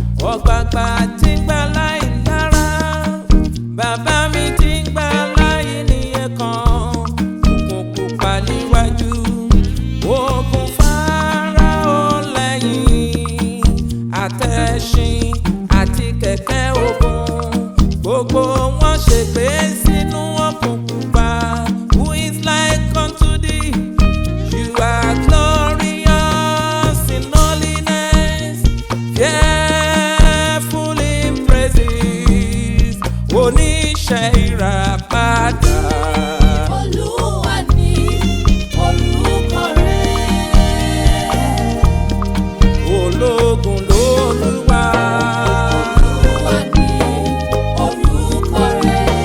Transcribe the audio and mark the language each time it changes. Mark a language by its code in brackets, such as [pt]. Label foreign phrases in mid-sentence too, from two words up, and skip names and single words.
[yo] Ọ̀gbàgbà tí ń gbà láì lára. Bàbá mi ti ń gbà láyé ní ẹ̀kan, òkun pupa níwájú, ogun Fáráò lẹ́yìn, àtẹ̀sìn àti kẹ̀kẹ́ ogun, gbogbo wọn ṣègbé sínú òkun pupa. [en] Who is like unto thee? You are glorious in holiness. Fearful in praises, [yo] oníṣẹ́ ìràpadà. Olúwa ni orúkọ rẹ̀. Ológun lolúwa. Olúwa ni orúkọ rẹ̀.